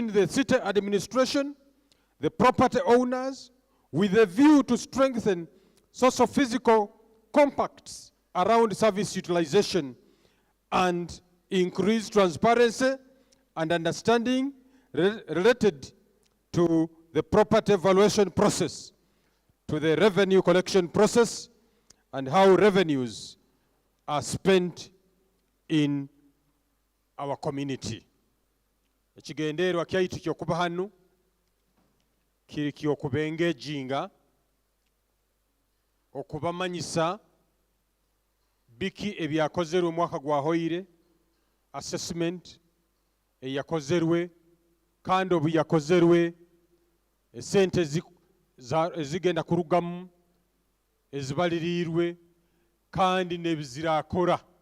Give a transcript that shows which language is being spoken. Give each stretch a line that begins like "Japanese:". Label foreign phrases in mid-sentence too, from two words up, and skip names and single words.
English: the city administration, the property owners, with a view to strengthen socio-physical compacts around service utilization and increase transparency and understanding related to the property evaluation process, to the revenue collection process, and how revenues are spent in our community.
Nyoro: Ekigendeerwa kyaitu ky'okuba hanu kiri ky'okuba engaging, okubamanyisa biki ebyakozerwe omwaka gwahoire, assessment eyakozerwe kandi obu yakozerwe, esente ezigenda kurugamu ezibalirirwe kandi nebizirakora.